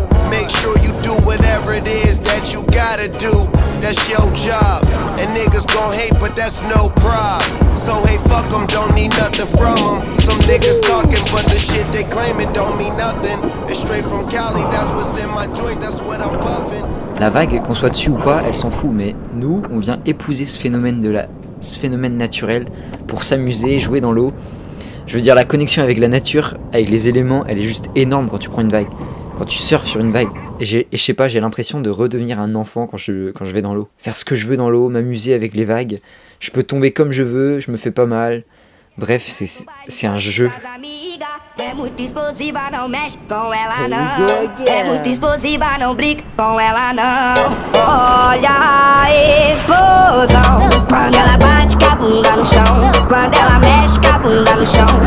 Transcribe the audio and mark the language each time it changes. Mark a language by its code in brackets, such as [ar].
[en] Make sure you do whatever it is that you gotta do. That's your job. And niggas gon' hate, but that's no prob. So hey, fuck them, don't need nothing from them. Some niggas talking, but the shit they claiming don't mean nothing. It's straight from Cali, that's what's in my joint, that's what I'm puffing. [fr] La vague, qu'on soit dessus ou pas, elle s'en fout, mais nous, on vient épouser ce phénomène naturel pour s'amuser, jouer dans l'eau. Je veux dire, la connexion avec la nature, avec les éléments, elle est juste énorme quand tu prends une vague. Quand tu surfes sur une vague. Et je sais pas, j'ai l'impression de redevenir un enfant quand je vais dans l'eau. Faire ce que je veux dans l'eau, m'amuser avec les vagues. Je peux tomber comme je veux, je me fais pas mal. Bref, c'est un jeu. [pt] É muito explosiva, não mexe com ela não. É muito explosiva, não brinca com ela não. Olha a explosão. Quando ela bate com a bunda no chão. Quando ela mexe com a bunda no chão.